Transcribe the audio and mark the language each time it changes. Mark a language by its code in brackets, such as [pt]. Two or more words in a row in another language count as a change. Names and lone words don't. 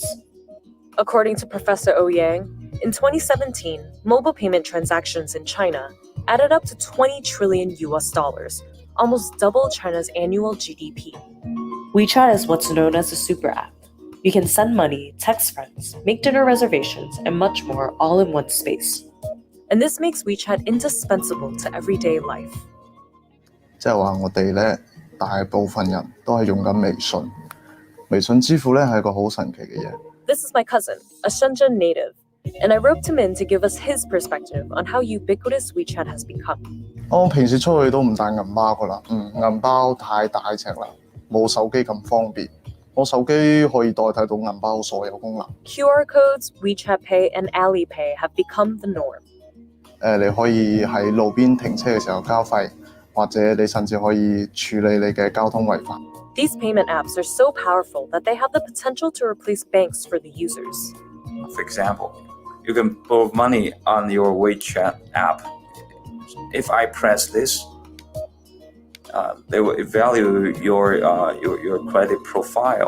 [en] According to Professor Oh Yang, in 2017, mobile payment transactions in China added up to $20 trillion, almost double China's annual GDP. WeChat is what's known as a super app. You can send money, text friends, make dinner reservations, and much more all in one space. And this makes WeChat indispensable to everyday life. [yue] 即係話我哋咧，大部分人都係用緊微信。微信支付咧係一個好神奇嘅嘢。 [en] This is my cousin, a Shenzhen native, and I roped him in to give us his perspective on how ubiquitous WeChat has become. [yue] 我平時出去都唔帶銀包噶啦，銀包太大隻啦，冇手機咁方便。我手機可以代替到銀包所有功能。 [en] QR codes, WeChat Pay, and Alipay have become the norm. [yue] 你可以喺路邊停車嘅時候交費。或者你甚至可以處理你嘅交通違法。 [en] These payment apps are so powerful that they have the potential to replace banks for the users. For example, you can borrow money on your WeChat app. If I press this, they will evaluate your credit profile.